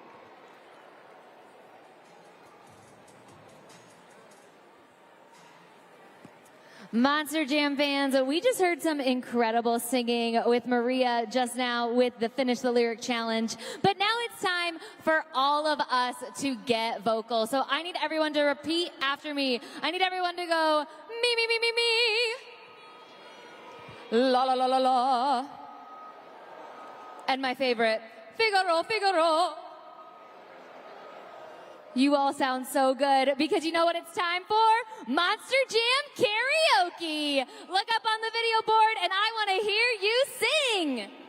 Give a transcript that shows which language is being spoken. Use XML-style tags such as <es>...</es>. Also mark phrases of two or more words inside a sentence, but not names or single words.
<en>Monster Jam fans, we just heard some incredible singing with Maria just now with the Finish the Lyric Challenge. But now it's time for all of us to get vocal. So I need everyone to repeat after me. I need everyone to go, me, me, me, me, me. La, la, la, la, la. And my favorite,</en> <it>Figaro, Figaro.</it> <en>You all sound so good because you know what it's time for? Monster Jam Karaoke. Look up on the video board and I want to hear you sing.</en>